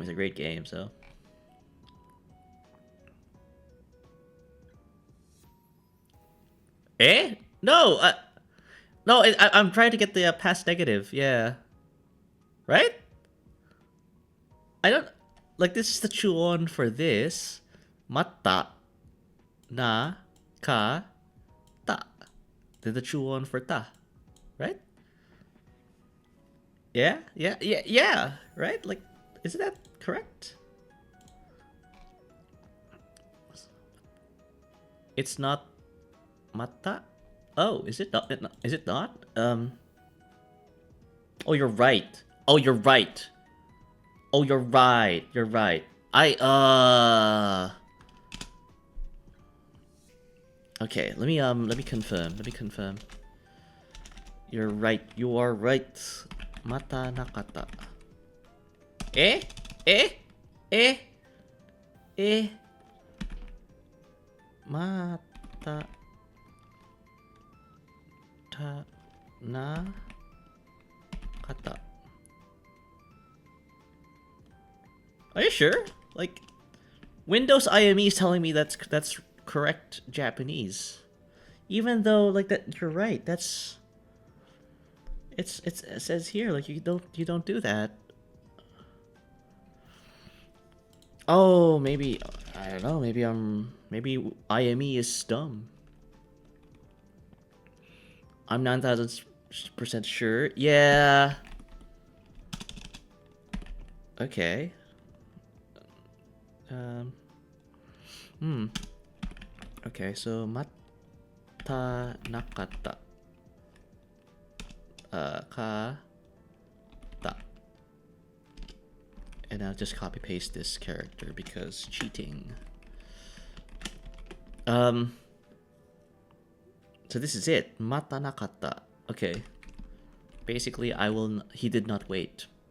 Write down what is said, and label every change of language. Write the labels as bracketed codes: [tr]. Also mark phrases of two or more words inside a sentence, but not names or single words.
[en] It's a great game, so. Eh? No, no. I'm trying to get the past negative. Yeah. Right? I don't. Like, this is the chuon for this. [ja] また。な。か. Ta. [en] Then the chuon for ta. Right? Yeah? Yeah. Right? Like, isn't that correct? It's not mata. Oh, is it not? Is it not? Oh, you're right. Oh, you're right. Oh, you're right. You're right. Okay, let me confirm. Let me confirm. You're right. You are right. [ja] また なかた. Eh? Eh? Eh? Eh? また た な かた. [en] Are you sure? Like, Windows IME is telling me that's correct Japanese. Even though, like, that you're right. That's it says here like you don't do that. Oh, maybe I don't know. Maybe IME is dumb. I'm 9,000% sure. Yeah. Okay. Okay, so [ja] また なかた. か た. [en] And I'll just copy paste this character because cheating. So this is it. [ja] また なかた. Okay. [en] Basically, he did not wait.